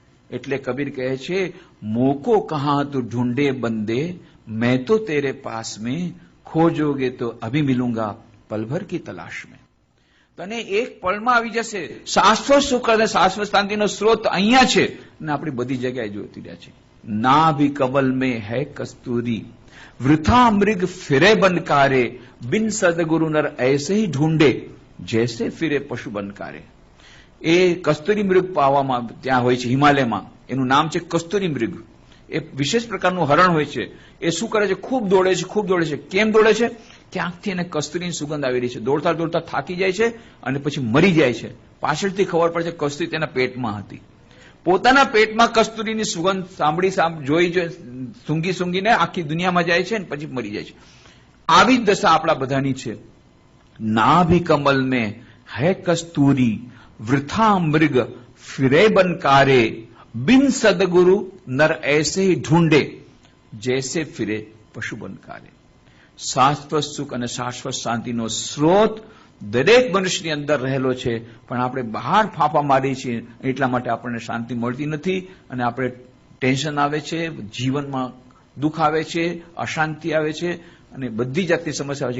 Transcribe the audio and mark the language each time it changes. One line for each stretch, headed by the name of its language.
Gujarati: એટલે કબીર કહે છે,
Hindi: મોકો કહા તું ઢૂંઢે બંદે, મેં તો તેરે પાસ में खोजोगे तो अभी मिलूंगा पलभर की तलाश में.
Gujarati: તને એક પળમાં આવી જશે. શાશ્વત સુખ અને શાશ્વત શાંતિનો સ્ત્રોત અહીંયા છે, ને આપણી બધી જગ્યાએ જોતી રહ્યા છે.
Hindi: नाभि कमल में है कस्तूरी, वृथा मृग फिरे बनकारे, बिन सदगुरु नर ऐसे ही ढूंढे, जैसे फिरे पशु बनकारे.
Gujarati: એ કસ્તુરી મૃગ પાવામાં ત્યાં હોય છે હિમાલયમાં, એનું નામ છે કસ્તુરી મૃગ. એ વિશેષ પ્રકારનું હરણ હોય છે. એ શું કરે છે? ખૂબ દોડે છે, ખૂબ દોડે છે. કેમ દોડે છે? ક્યાંકથી એને કસ્તુરીની સુગંધ આવી રહી છે. દોડતા દોડતા થાકી જાય છે અને પછી મરી જાય છે. પાછળથી ખબર પડે છે કસ્તુરી તેના પેટમાં હતી. પોતાના પેટમાં કસ્તુરીની સુગંધ સાંભળી જોઈ સૂંઘી સૂંઘીને આખી દુનિયામાં જાય છે અને પછી મરી જાય છે. આવી જ દશા આપણા બધાની છે.
Hindi: નાભિ કમલ મેં હૈ કસ્તુરી, वृथा मृग फिरे बनकारे, बिन सदगुरु नर ऐसे ही ढूंढे, जैसे फिरे पशु बनकारे.
Gujarati: શાશ્વત સુખ અને શાશ્વત શાંતિનો સ્રોત દરેક મનુષ્યની અંદર રહેલો છે, પણ આપણે બહાર ફાંફા મારીએ છીએ એટલા માટે આપણને શાંતિ મળતી નથી અને આપણે ટેન્શન આવે છે, જીવનમાં દુઃખ આવે છે, અશાંતિ આવે છે અને બધી જાતની સમસ્યા આવે છે.